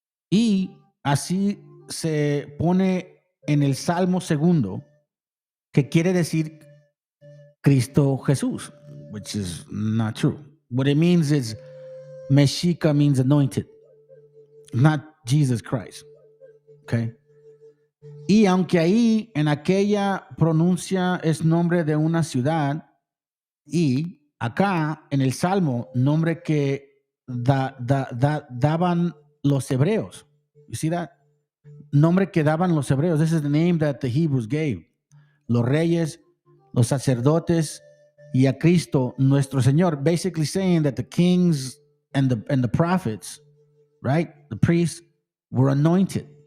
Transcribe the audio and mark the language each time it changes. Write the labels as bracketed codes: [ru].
[es] Y así se pone en el Salmo 2, que quiere decir Cristo Jesús, [en] which is not true. What it means is Meshicha means anointed, not Jesus Christ. Okay. [es] Y aunque ahí en aquella pronuncia es nombre de una ciudad, y acá en el Salmo nombre que daban los hebreos. [en] You see that? [es] Nombre que daban los hebreos. [en] This is the name that the Hebrews gave. [es] Los reyes, los sacerdotes, y a Cristo nuestro Señor. [en] Basically saying that the kings and the prophets, right? The priests were anointed.